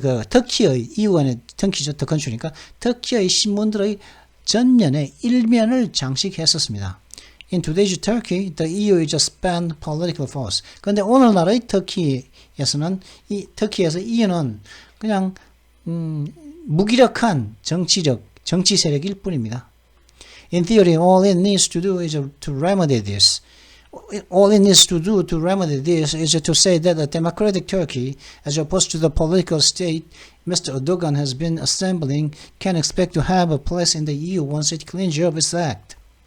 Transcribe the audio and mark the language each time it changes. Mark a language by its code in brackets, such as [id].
[ko] 터키의, EU 안에 터키죠, 터컨트리니까, 터키의 신문들의 전면에 일면을 장식했었습니다. [en] In today's Turkey, the EU is a spent political force. [ko] 그런데 오늘날의 터키에서 EU는 그냥 무기력한 정치적 정치 세력일 뿐입니다. [en] In theory, all it needs to do is to remedy this. All it needs to do to remedy this is to say that a democratic Turkey, as opposed to the political state Mr. Erdogan has been assembling, can expect to have a place in the EU once it cleans up its act.